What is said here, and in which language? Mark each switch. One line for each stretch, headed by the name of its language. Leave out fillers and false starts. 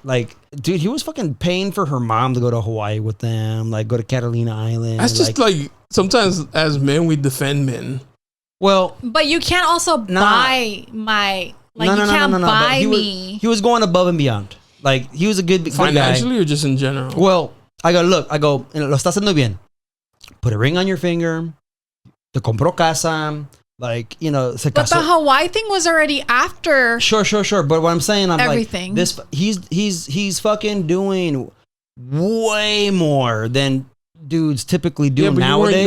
English: Like, dude, he was fucking paying for her mom to go to Hawaii with them, like go to Catalina Island. That's just like sometimes as men, we defend men. Well, but you can't also buy my, like, you can't buy me. He was going above and beyond. Like, he was a good financially guy. Or just in general? Well, I go,
Spanish: lo estás haciendo bien.
English: Put a ring on your finger.
Spanish: Te compró casa.
English: Like, you know,
Spanish: se casó.
English: But the Hawaii thing was already after. Sure. But what I'm saying, I'm everything. Like, this, he's fucking doing way more than dudes typically do nowadays.